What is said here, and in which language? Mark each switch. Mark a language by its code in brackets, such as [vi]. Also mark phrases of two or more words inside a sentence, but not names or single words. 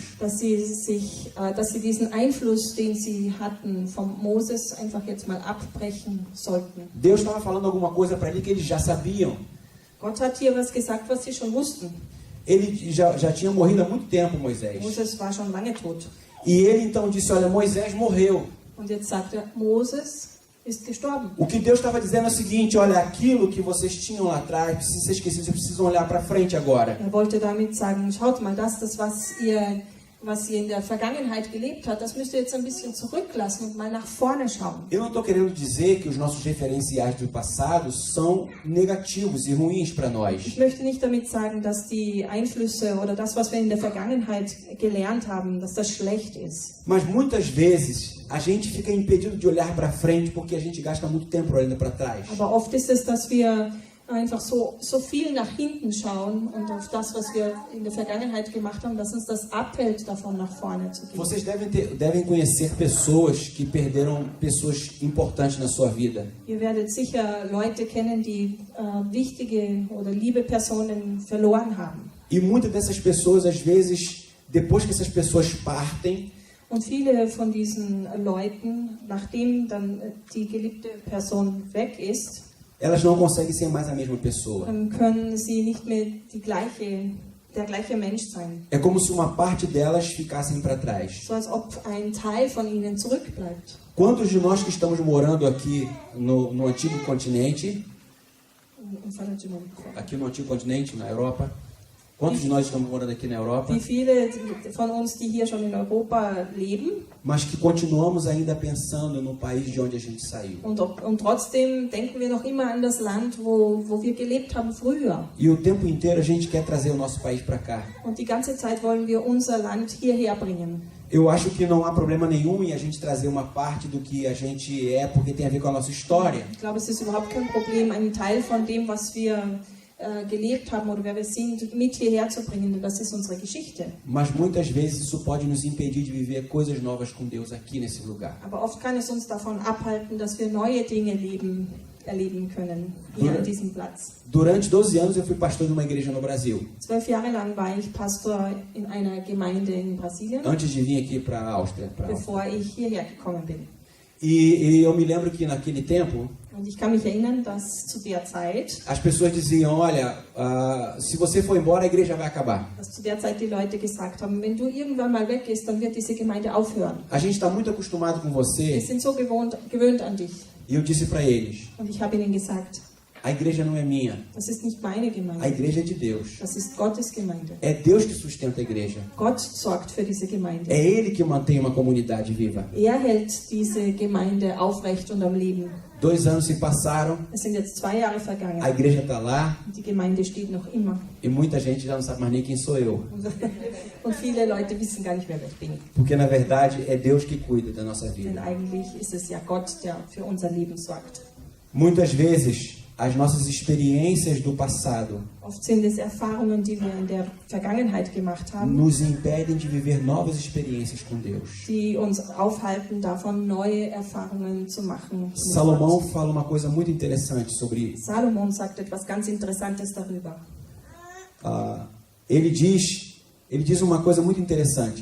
[de] Dass sie diesen Einfluss, den sie hatten von Moses, einfach jetzt mal abbrechen sollten. [pt] Deus estava falando alguma coisa para ele que eles já sabiam. [de] Gott hat hier was gesagt, was sie schon wussten. [pt] Ele já tinha morrido há muito tempo, Moisés. [de] Moses war schon lange tot. [pt] E ele então disse: olha, Moisés morreu. [de] Und jetzt sagt er, Moses ist gestorben. [pt] O que Deus estava dizendo é o seguinte: olha, aquilo que vocês tinham lá atrás precisa ser esquecido, vocês precisam olhar para frente agora. [de] Er wollte damit sagen, schaut mal, das was ihr in der Vergangenheit gelebt habt, das müsst ihr jetzt ein bisschen zurücklassen und mal nach vorne schauen. [pt] Eu não estou querendo dizer que os nossos referenciais do passado são negativos e ruins para nós. [de] Ich möchte nicht damit sagen, dass die Einflüsse oder das, was wir in der Vergangenheit gelernt haben, dass das schlecht ist. [pt] Mas muitas vezes a gente fica impedido de olhar para frente porque a gente gasta muito tempo olhando para trás. [de] Aber oft ist es, dass wir einfach so viel nach hinten schauen und auf das, was wir in der Vergangenheit gemacht haben, dass uns das abhält, davon nach vorne zu gehen. [pt] Vocês devem conhecer pessoas que perderam pessoas importantes na sua vida. [de] Ihr werdet sicher Leute kennen, die wichtige oder liebe Personen verloren haben. [pt] E muitas dessas pessoas, às vezes, depois que essas pessoas partem, [de] Und viele von diesen Leuten, nachdem dann die geliebte Person weg ist, [pt] elas não conseguem ser mais a mesma pessoa. [de] dann können sie nicht mehr der gleiche Mensch sein. [pt] É como se uma parte delas ficassem para trás. [de] So als ob ein Teil von ihnen zurückbleibt. [pt] Quantos de nós que estamos morando aqui no antigo continente, aqui no antigo continente, na Europa, quantos de nós estamos morando aqui na Europa, [de] Wie viele von uns, die hier schon in Europa leben, [pt] mas que continuamos ainda pensando no país de onde a gente saiu? [de] und trotzdem denken wir noch immer an das Land, wo wir gelebt haben früher. [pt] E o tempo inteiro a gente quer trazer o nosso país para cá. [de] Und die ganze Zeit wollen wir unser Land hierher bringen. [pt] Eu acho que não há problema nenhum em a gente trazer uma parte do que a gente é, porque tem a ver com a nossa história. [de] Ich glaube, es ist überhaupt kein Problem, einen Teil von dem, was wir gelebt haben oder wer wir sind, mit hierher zu bringen, denn das ist unsere Geschichte. [pt] Mas muitas vezes isso pode nos impedir de viver coisas novas com Deus aqui nesse lugar. [de] Aber oft kann es uns davon abhalten, dass wir neue Dinge erleben können, hier an diesem Platz. [pt] Durante 12 anos eu fui pastor de uma igreja no Brasil. [de] 12 Jahre lang war ich Pastor in einer Gemeinde in Brasilien, [pt] Antes de vir aqui para a Áustria. [de] bevor ich hierher gekommen bin. [pt] E eu me lembro que naquele tempo, [de] Und ich kann mich erinnern, dass zu der Zeit, [pt] as pessoas diziam, olha, se você for embora, a igreja vai acabar. [de] dass zu der Zeit die Leute gesagt haben, wenn du irgendwann mal weggehst, dann wird diese Gemeinde aufhören. [pt] A gente está muito acostumado com [de] Wir [pt] você. [de] sind so gewöhnt an dich. [pt] E eu disse para eles, [de] Und ich habe ihnen gesagt, [pt] a igreja não é minha, [de] das ist nicht meine [pt] a [de] Gemeinde, [pt] igreja é de Deus. [de] das ist Gottes Gemeinde. [pt] É Deus que sustenta a igreja. [de] Gott sorgt für diese Gemeinde. [pt] É Ele que mantém uma comunidade viva. [de] Hält diese Gemeinde aufrecht und am Leben. [pt] 2 anos se passaram, [de] Es sind jetzt 2 Jahre vergangen. [pt] a igreja está lá [de] Und die Gemeinde steht noch immer. [pt] e muita gente já não sabe mais nem quem sou eu. [de] Und viele Leute wissen gar nicht mehr, wer ich bin. [pt] Porque na verdade é Deus que cuida da nossa [de] Denn [pt] vida. [de] eigentlich ist es ja Gott, der für unser Leben sorgt. [pt] Muitas vezes as nossas experiências do passado [de] Oft sind es Erfahrungen, die wir in der Vergangenheit gemacht haben, [pt] nos impedem de viver novas experiências com Deus. [de] die uns aufhalten, davon neue Erfahrungen zu machen. mit [pt] Salomão [de] Gott. [pt] fala uma coisa muito interessante sobre. [de] Salomon sagt etwas ganz Interessantes darüber. [pt] Ele diz uma coisa muito interessante.